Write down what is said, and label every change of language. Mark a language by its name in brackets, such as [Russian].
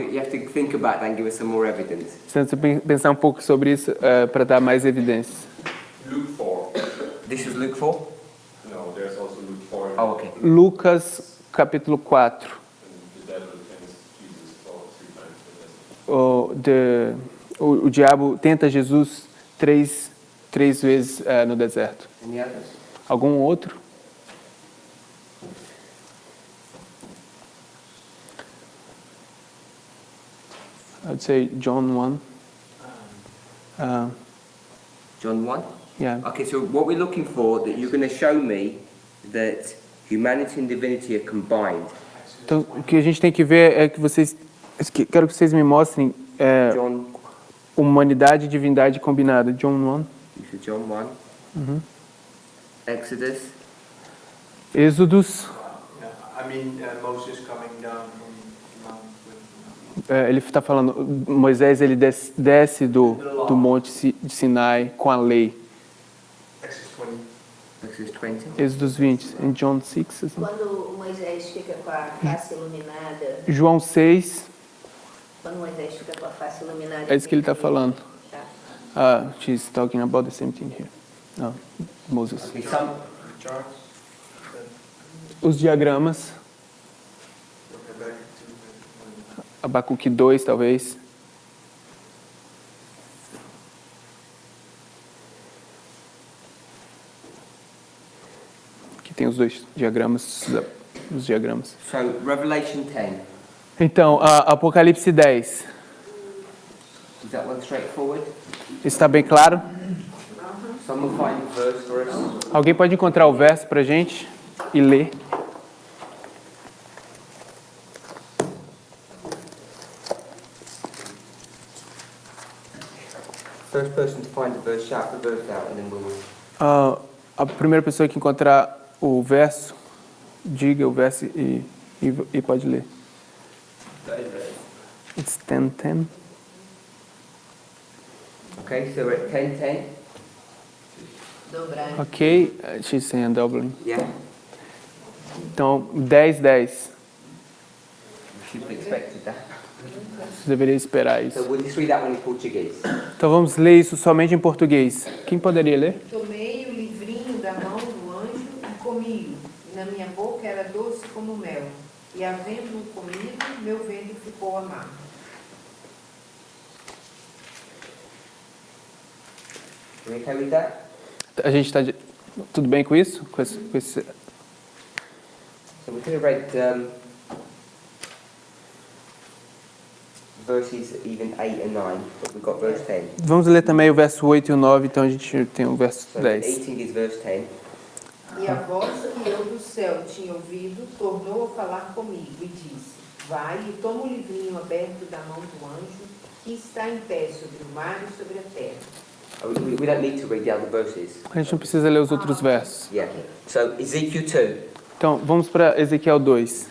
[English] you have to think about that and give us some more evidence. [Portuguese] Você precisa pensar um pouco sobre isso para dar mais evidências. [English] Luke 4. This is Luke 4? No, there's also Luke 4. Oh, okay. [Portuguese] Lucas, capítulo 4. [English] And the devil tempts Jesus 3 times. [Portuguese] O diabo tenta Jesus três vezes no deserto. [English] Any others? [Portuguese] Algum outro? [English] I'd say John 1. John 1? Yeah. Okay, so what we're looking for, that you're going to show me that humanity and divinity are combined. [Portuguese] Então, o que a gente tem que ver é que quero que vocês me mostrem [English] John, [Portuguese] humanidade e divindade combinada. [English] John 1. this is John 1. Exodus. [Portuguese] Êxodos. [English] I mean, Moses coming down from Mount with [Portuguese] Ele está falando, Moisés ele desce do monte de Sinai com a lei. [English] Exodus 20. Exodus 20. [Portuguese] Êxodos 20. Em John 6. Assim. Quando Moisés fica com a face iluminada, João 6. quando Moisés fica com a face iluminada... É isso que ele está falando. Tá. [English] She's talking about the same thing here. No, Moses. Okay, some, Charles. [Portuguese] Os diagramas. [English] Okay, back to [Portuguese] Abacuque 2, talvez. Aqui tem os dois diagramas. Os diagramas. [English] so Revelation 10. [Portuguese] Então, Apocalipse 10. [English] Is that one straightforward? [Portuguese] Está bem claro? [English] Someone find the verse for us. [Portuguese] Alguém pode encontrar o verso pra gente e ler? [English] First person to find the verse, shout the verse out, and then we'll... [Portuguese] A primeira pessoa que encontrar o verso, diga o verso e pode ler. [English] It's 10:10. Okay, so we're at 10:10. [Portuguese] Dobrar. [English] Ok, she's saying doubling. Yeah? [Portuguese] Então, 10:10. [English] We should have expected that. [Portuguese] Você deveria esperar [English] So [Portuguese] isso. [English] we'll just read that one in Portuguese. [Portuguese] Então vamos ler isso somente em português. Quem poderia ler? Tomei o livrinho da mão do anjo e comi-o, e na minha boca era doce como mel, e havendo-o comido, meu ventre ficou amargo. [English] Are we okay with that? [Portuguese] A gente está tudo bem com isso? Com esse... [English] So we're going to read verses even 8 and 9, but we've got verse 10. [Portuguese] Vamos ler também o verso 8 e o 9, então a gente tem o verso [English] So 10. eating is verse 10. [Portuguese] E a voz que eu do céu tinha ouvido tornou a falar comigo e disse: Vai e toma o livrinho aberto da mão do anjo que está em pé sobre o mar e sobre a terra. [English] We don't need to read the other verses. [Portuguese] A gente não precisa ler os outros versos. [English] Yeah. So Ezekiel 2, [Portuguese] Então, vamos para Ezequiel 2